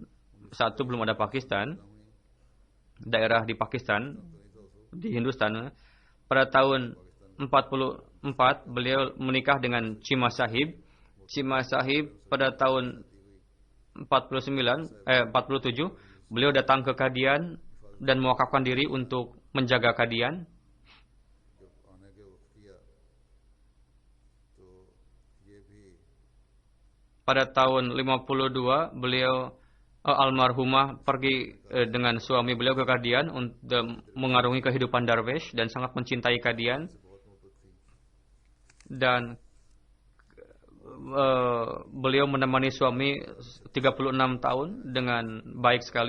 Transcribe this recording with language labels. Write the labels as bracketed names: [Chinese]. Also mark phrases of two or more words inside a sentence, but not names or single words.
[Indonesian] Saat itu belum ada Pakistan. Daerah di Pakistan, di Hindustan. Pada tahun 44 beliau menikah dengan Cima Sahib. Cima Sahib pada tahun 47 beliau datang ke Kadian dan mewakafkan diri untuk menjaga Kadian. [Urdu] جب آنے کے وقت کیا تو یہ بھی [Indonesian] Pada tahun 52 beliau almarhumah pergi dengan suami beliau ke Kadian untuk mengarungi kehidupan darwish dan sangat mencintai Kadian. Dan beliau menemani suami 36 tahun dengan baik sekali.